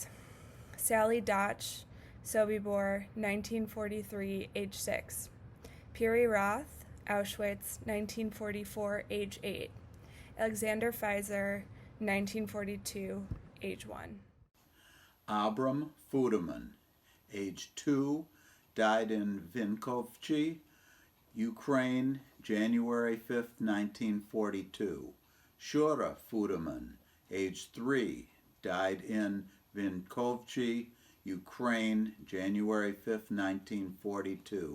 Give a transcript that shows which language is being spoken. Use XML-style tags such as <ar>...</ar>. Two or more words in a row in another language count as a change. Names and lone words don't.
<en>Sally Dotch, Sobibor, 1943, age 6. Piri Roth, Auschwitz, 1944, age 8. Alexander Pfizer, 1942, age 1. Abram Fuderman, age 2, died in Vinkovci, Ukraine, January 5, 1942. Shura Fuderman, age 3, died in Vinkovci, Ukraine, January 5, 1942.</en>